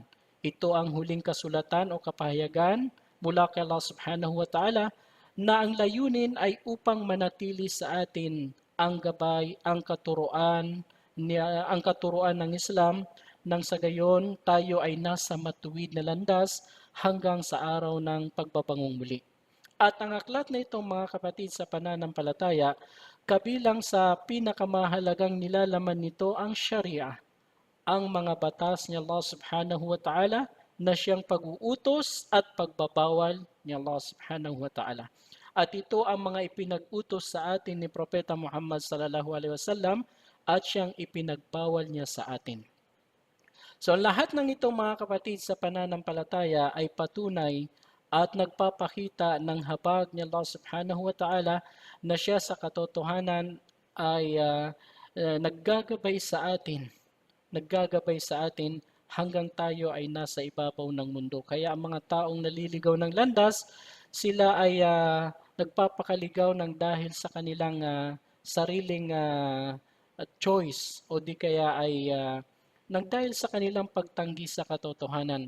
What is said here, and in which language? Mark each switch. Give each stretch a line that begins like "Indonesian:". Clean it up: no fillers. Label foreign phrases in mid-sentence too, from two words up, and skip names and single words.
Filipino: Ito ang huling kasulatan o kapahayagan mula kay Allah
Arabic: سبحانه وتعالى
Filipino: na ang layunin ay upang manatili sa atin ang gabay, ang katuruan ng Islam nang sa gayon tayo ay nasa matuwid na landas hanggang sa araw ng pagbabangong muli. At ang aklat na ito mga kapatid sa pananampalataya, kabilang sa pinakamahalagang nilalaman nito ang Sharia, ang mga batas ni Allah
Arabic: سبحانه وتعالى
Filipino: na siyang pag-uutos at pagbabawal ni Allah
Arabic: سبحانه وتعالى.
Filipino: At ito ang mga ipinag-utos sa atin ni Propeta Muhammad
Arabic: صلى الله عليه وسلم
Filipino: at siyang ipinagbawal niya sa atin. So lahat ng itong mga kapatid sa pananampalataya ay patunay at nagpapakita ng habag ni Allah
Arabic: سبحانه وتعالى
Filipino: na siya sa katotohanan ay naggagabay sa atin hanggang tayo ay nasa ibabaw ng mundo. Kaya ang mga taong naliligaw ng landas, sila ay nagpapakaligaw ng dahil sa kanilang sariling choice o di kaya ay nang dahil sa kanilang pagtanggi sa katotohanan.